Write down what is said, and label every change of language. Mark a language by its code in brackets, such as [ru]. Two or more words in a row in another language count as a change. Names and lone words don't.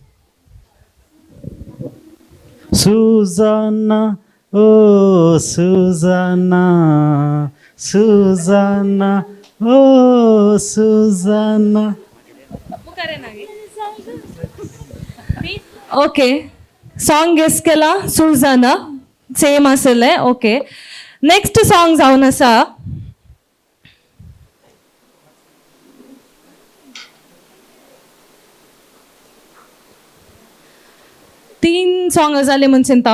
[en] Susanna, oh Susanna, Susanna, oh Susanna. [kok] ओके [en] song guess [kok] केला सुजाना सेम असेल. ओके [en] next song [kok] जावन आसा तीन सॉन्ग जाले म्हणून चिंता.